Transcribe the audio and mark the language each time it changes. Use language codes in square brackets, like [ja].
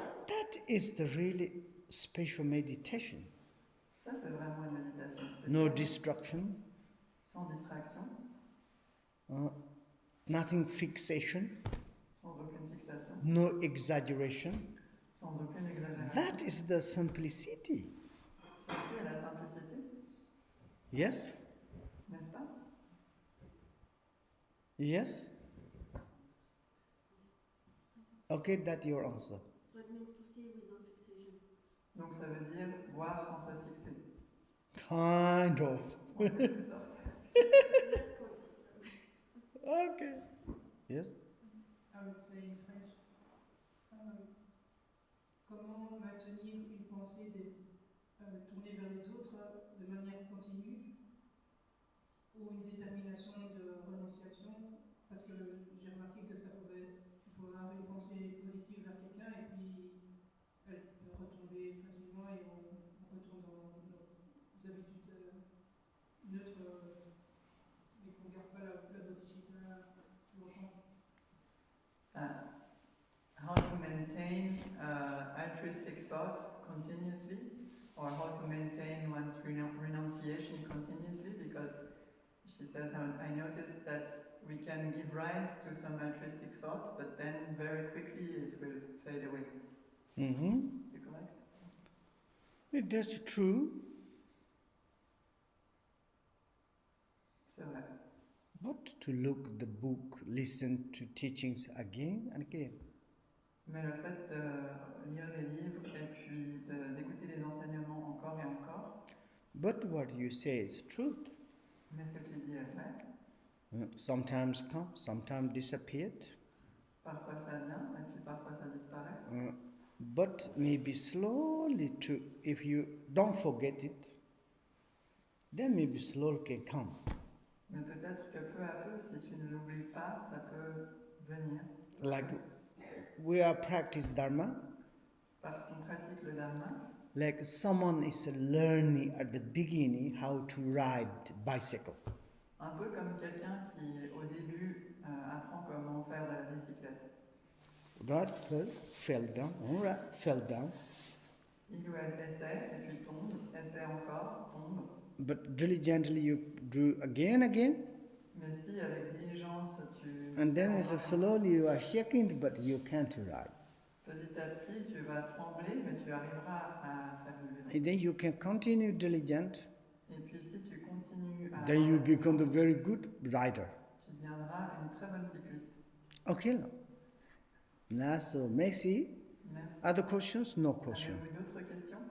[en] That is the really special meditation. [fr] Ça, c'est vraiment une méditation spéciale. [en] No distraction, [fr] Sans distraction, [en] nothing fixation, [fr] sans aucune fixation, [en] no exaggeration. [fr] sans aucune exagération. [en] That is the simplicity. [fr] Ceci est la simplicité. [en] Yes? [fr] N'est-ce pas? [en] Yes? Okay, that's your answer. So it means to see without fixation. [fr] Donc ça veut dire voir sans se fixer, [en] Kind of. [fr] en quelque sorte. [en] Less poetic. Okay. Yes? I would say in French, [fr] comment maintenir une pensée tournée vers les autres de manière continue ou une détermination de renonciation, parce que j'ai remarqué que on pouvait avoir une pensée positive vers quelqu'un et puis elle peut retomber facilement et on retourne dans nos habitudes neutres mais qu'on ne garde pas la bodhicitta longtemps. [en] How to maintain altruistic thought continuously, or how to maintain one's renunciation continuously, because she says, I noticed that we can give rise to some altruistic thought, but then very quickly it will fade away. Mm-hmm. Is it correct? That's true. [fr] C'est vrai. [en] But to look the book, listen to teachings again and again. [fr] Mais le fait de lire les livres et puis d'écouter les enseignements encore et encore. [en] But what you say is truth. [fr] Mais ce que tu dis est vrai. [en] Sometimes come, sometimes disappeared. [fr] Parfois ça vient et puis parfois ça disparaît. [en] But maybe slowly, if you don't forget it, then maybe slowly can come. [fr] Mais peut-être que peu à peu, si tu ne l'oublies pas, ça peut venir. [en] Like we are practice Dharma. [fr] Parce qu'on pratique le Dharma. [en] Like someone is learning at the beginning how to ride bicycle. [fr] Un peu comme quelqu'un qui, au début, apprend comment faire de la bicyclette. [en] Right, fell down, all right, fell down. [fr] Il ou elle essaie, et puis tombe, essaie encore, tombe. [en] But diligently you do again. [fr] Mais si, avec diligence, tu... [en] And then slowly you are shaking, but you can't ride. [fr] Petit à petit, tu vas trembler, mais tu arriveras à faire le vélo. [en] And then you can continue diligent. [fr] Et puis si tu continues à... [en] Then you become a very good rider. [fr] Tu deviendras une très bonne cycliste. [en] Okay. Now, so merci. [fr] Merci. [en] Other questions? No question. [fr] Avez-vous d'autres questions?